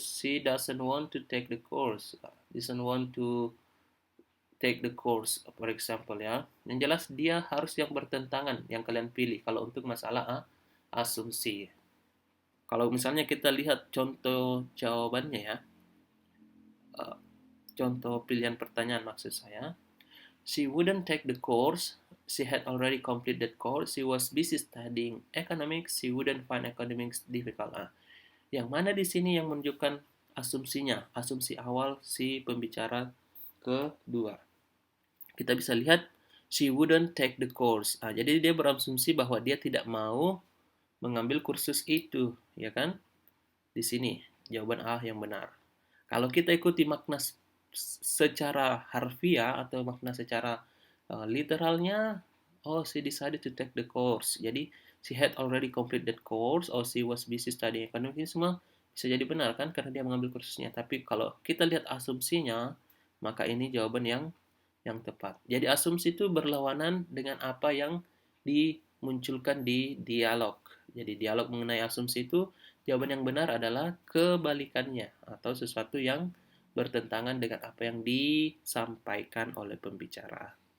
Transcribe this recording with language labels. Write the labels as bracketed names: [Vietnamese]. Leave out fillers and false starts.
[English] She doesn't want to take the course. Doesn't want to take the course, for example ya. [Indonesian] Yang jelas dia harus yang bertentangan yang kalian pilih kalau untuk masalah asumsi. Kalau misalnya kita lihat contoh jawabannya ya. Contoh pilihan pertanyaan maksud saya. [English] She wouldn't take the course. She had already completed that course. She was busy studying economics. She wouldn't find economics difficult. [Indonesian] Yang mana di sini yang menunjukkan asumsinya? Asumsi awal si pembicara kedua. Kita bisa lihat [English] she wouldn't take the course. [Indonesian] Jadi dia berasumsi bahwa dia tidak mau mengambil kursus itu, ya kan? Di sini jawaban A yang benar. Kalau kita ikuti makna secara harfiah atau makna secara literalnya, [English] oh she decided to take the course. [Indonesian] Jadi [English] she had already completed that course, or she was busy studying economics. [Indonesian] Ini semua bisa jadi benar kan karena dia mengambil kursusnya. Tapi kalau kita lihat asumsinya, maka ini jawaban yang tepat. Jadi asumsi itu berlawanan dengan apa yang dimunculkan di dialog. Jadi dialog mengenai asumsi itu, jawaban yang benar adalah kebalikannya atau sesuatu yang bertentangan dengan apa yang disampaikan oleh pembicara.